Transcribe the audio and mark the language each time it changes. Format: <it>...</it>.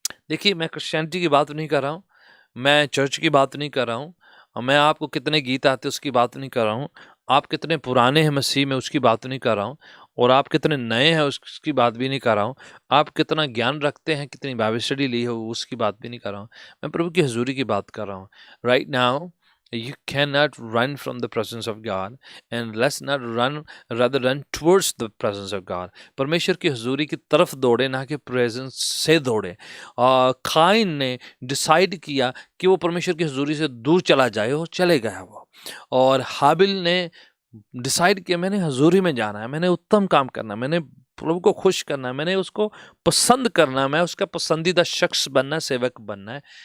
<hi>देखिए, मैं क्रिश्चियनिटी की बात नहीं कर रहा हूँ, मैं चर्च की बात नहीं कर रहा हूँ, मैं आपको कितने गीत आते उसकी बात नहीं कर रहा हूँ, आप कितने पुराने हैं मसीह में उसकी बात नहीं कर रहा हूँ, और आप कितने नए हैं उसकी बात भी नहीं कर रहा हूँ, आप कितना ज्ञान रखते हैं, कितनी बाइबल स्टडी ली हो उसकी बात भी नहीं कर रहा हूँ। मैं प्रभु की हजूरी की बात कर रहा हूँ।</hi> <en>Right now you cannot run from the presence of God, and let's not run, rather run towards the presence of God।</en> <hi>परमेश्वर की हजूरी की तरफ दौड़े, ना कि प्रेजेंस से दौड़े। काइन ने डिसाइड किया कि वो परमेश्वर की हजूरी से दूर चला जाए, वो चले गया वो। और हाबिल ने डिसाइड किया मैंने हजूरी में जाना है, मैंने उत्तम काम करना है, मैंने प्रभु को खुश करना है, मैंने उसको पसंद करना है, मैं उसका पसंदीदा शख्स बनना है, सेवक बनना है।</hi>